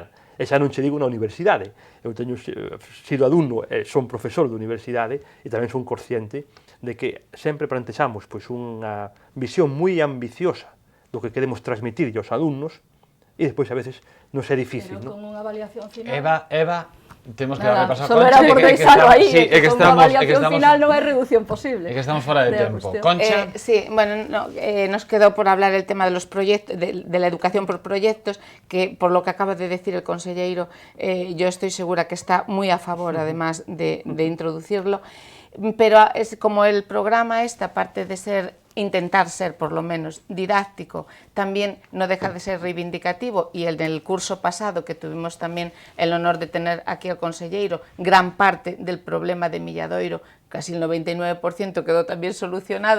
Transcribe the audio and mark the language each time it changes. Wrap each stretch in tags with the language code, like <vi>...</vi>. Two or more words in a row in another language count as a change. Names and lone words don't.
<gl>E xa non che digo na universidade. Eu teño sido alumno e son profesor de universidade e tamén son consciente de que sempre plantexamos pois, unha visión moi ambiciosa do que queremos transmitir aos alumnos e despois a veces nos é difícil. Pero con unha avaliación final... Eva, temos que darle paso a Solo Concha. era por deixarlo aí, sí, que con unha avaliación final non hai reducción posible. É que estamos fora de tempo. Concha.</gl> <es>Sí, bueno, nos quedó por hablar el tema de los proyectos, de la educación por proyectos, que por lo que acaba de decir el consellero, yo estoy segura que está muy a favor, además de introducirlo, pero es como el programa esta parte de intentar ser por lo menos didáctico, también no deja de ser reivindicativo, y el del curso pasado, que tuvimos también el honor de tener aquí al consellero, gran parte del problema de Milladoiro, casi el 99% quedó también solucionado.</es>